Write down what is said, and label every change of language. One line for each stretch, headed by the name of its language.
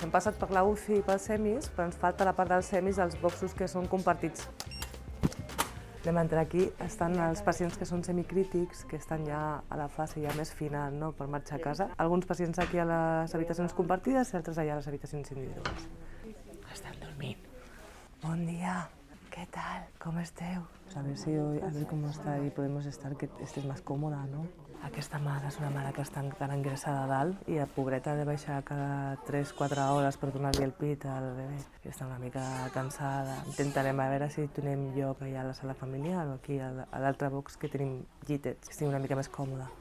Catalan: Hem passat per la UCI i pels semis, però ens falta la part dels semis, els boxos que són compartits. Anem a entrar aquí. Estan els pacients que són semicrítics, que estan ja a la fase ja més final, no?, per marxar a casa. Alguns pacients aquí a les habitacions compartides i altres allà a les habitacions individuals. Estan dormint. Bon dia.
Spanish: ¿Qué tal? ¿Cómo esteu? A ver si hoy, a ver cómo está y podemos estar, que estés más cómoda, ¿no?
Catalan: Aquesta mare és una mare que està encara ingressada a dalt i la pobreta ha de baixar cada 3-4 hores per donar-li el pit al bebè. I està una mica cansada. Intentarem a veure si tenim lloc allà a la sala familiar o aquí a l'altre box que tenim llitets, que estigui una mica més còmoda.